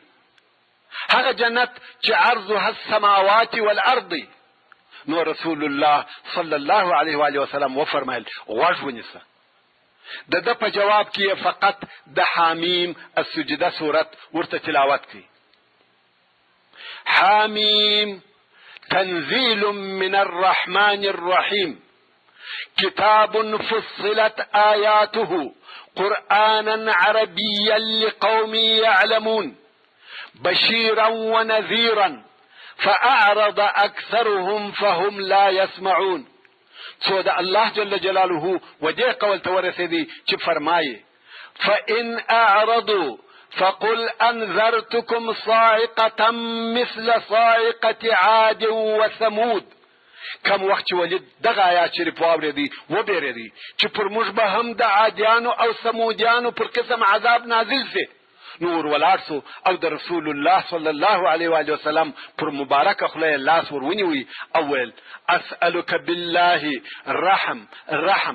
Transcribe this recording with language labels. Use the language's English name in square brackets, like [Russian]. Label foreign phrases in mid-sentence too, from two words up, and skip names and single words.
[Pashto] هغه جنت چې [Arabic] عرضها السماوات والارض. [Pashto] نو [Arabic] رسول الله صلی الله علیه و آله وسلم [Pashto] وفرمایل غوږ ونیسه. د ده په جواب کې فقط د حامیم السجده سورت ورته تلاوت کړي. [Arabic] حامیم تنزيل من الرحمن الرحيم كتاب فصلت آياته قرآنا عربيا لقوم يعلمون بشيرا ونذيرا فأعرض أكثرهم فهم لا يسمعون. [Pashto] سو دا الله [Arabic] جل جلاله [Pashto] ودې قول ته ورسېدی چې فرمایي [Arabic] فإن أعرضوا فقل أنذرتكم صاعقة مثل صاعقة عاد وثمود. [Pashto] کم وخت چې ولید دغه آیات شریف واورېدی وبېرېدی چې پر موږ به هم د عادیانو او ثمودیانو پر قسم عذاب نازل سي. نور ولاړ سو او د [Arabic] رسول الله صلی الله علیه و آله وسلم [Pashto] پر مبارکه خوله لاس ور ونیوی او ویل [Arabic] اسألک بالله رحم.